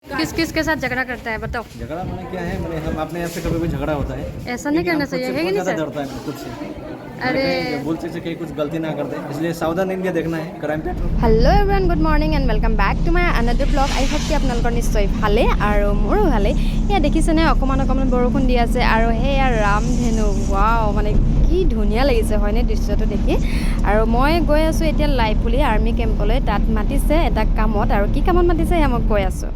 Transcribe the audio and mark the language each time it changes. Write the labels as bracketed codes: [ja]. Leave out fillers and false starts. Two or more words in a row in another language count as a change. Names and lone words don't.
[hi] किस किस के साथ झगड़ा करता है बताओ। झगड़ा मैंने क्या है, मैंने हम अपने आप से कभी भी झगड़ा होता है, ऐसा नहीं करना चाहिए है कि नहीं सर? डरता है खुद से। अरे बोलते से कहीं कुछ गलती ना करते, इसलिए सावधान इंडिया देखना है क्राइम पेट्रोल। [en] Hello everyone, good morning and welcome back to my another blog. I hope [as] कि আপোনালোকৰ নিশ্চয় ভালে আৰু মোৰো ভালে। এয়া দেখিছেনে অকণমান বৰষুণ দি আছে আৰু সেয়া ৰামধেনু, ৱাও মানে কি ধুনীয়া লাগিছে হয়নে দৃশ্যটো দেখি। আৰু মই গৈ আছোঁ এতিয়া লাইপুলি আৰ্মি কেম্পলৈ। তাত মাতিছে এটা কামত, আৰু কি কামত মাতিছে সেয়া মই কৈ আছোঁ।